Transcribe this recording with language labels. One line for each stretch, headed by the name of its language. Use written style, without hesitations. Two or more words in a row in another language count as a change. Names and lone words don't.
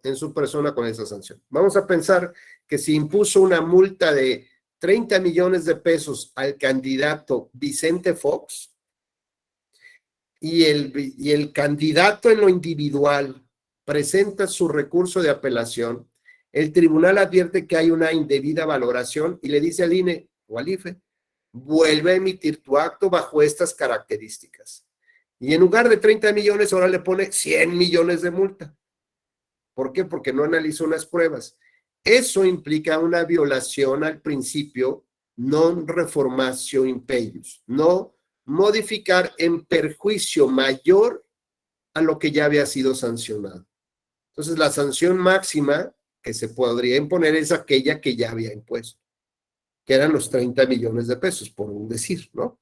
Spanish: En su persona con esa sanción. Vamos a pensar que si impuso una multa de 30 millones de pesos al candidato Vicente Fox y el candidato en lo individual presenta su recurso de apelación, el tribunal advierte que hay una indebida valoración y le dice al INE o al IFE, vuelve a emitir tu acto bajo estas características. Y en lugar de 30 millones, ahora le pone 100 millones de multa. ¿Por qué? Porque no analizó unas pruebas. Eso implica una violación al principio
Latin: non reformatio in peius,
Spanish: no modificar en perjuicio mayor a lo que ya había sido sancionado. Entonces, la sanción máxima que se podría imponer es aquella que ya había impuesto, que eran los 30 millones de pesos, por decir, ¿no?